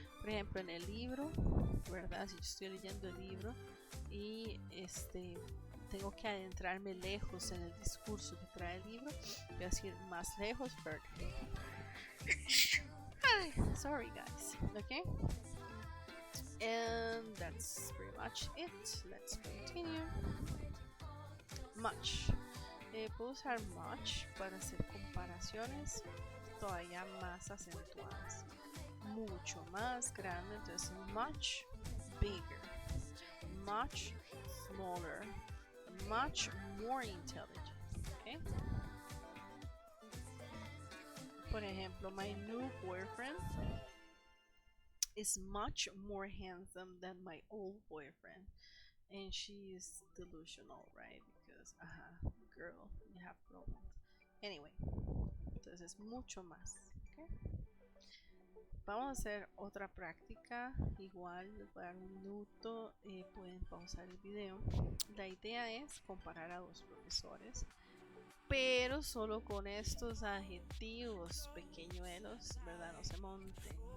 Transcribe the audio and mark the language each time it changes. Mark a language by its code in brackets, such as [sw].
[es] Por ejemplo, en el libro, ¿verdad? Si yo estoy leyendo el libro y tengo que adentrarme lejos en el discurso que trae el libro, voy a decir más lejos, further. [en] Sorry guys, okay, and that's pretty much it. Let's continue. [es] Much, puedo usar much para hacer comparaciones todavía más acentuadas, mucho más grande. [en] Entonces much bigger, much smaller, much more intelligent, okay. [es] Por ejemplo, [en] my new boyfriend is much more handsome than my old boyfriend, and she is delusional, right? Because, girl, you have problems. [es] Anyway, entonces es mucho más. ¿Okay? Vamos a hacer otra práctica. Igual les voy a dar un minuto. Pueden pausar el video. La idea es comparar a dos profesores, pero solo con estos adjetivos pequeñuelos, ¿verdad? No se monten.